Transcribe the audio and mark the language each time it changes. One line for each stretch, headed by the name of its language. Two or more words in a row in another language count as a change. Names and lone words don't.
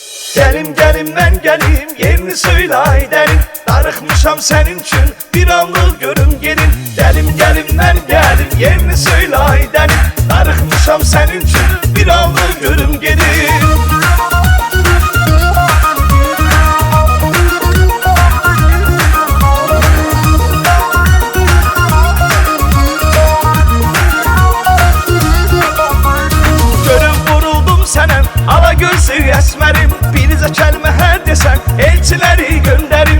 Turkish: Gelim gelim ben gelim, yerini söyle ay derim. Darıkmışam senin için, bir anlık görüm gelin. Gelim gelim ben gelim, yerini söyle ay derim. Darıkmışam senin için, bir anlık görüm gelin. Ala gözü esmerim,
Azerbaijani: birizə kəlmə hər desən elçiləri göndərim.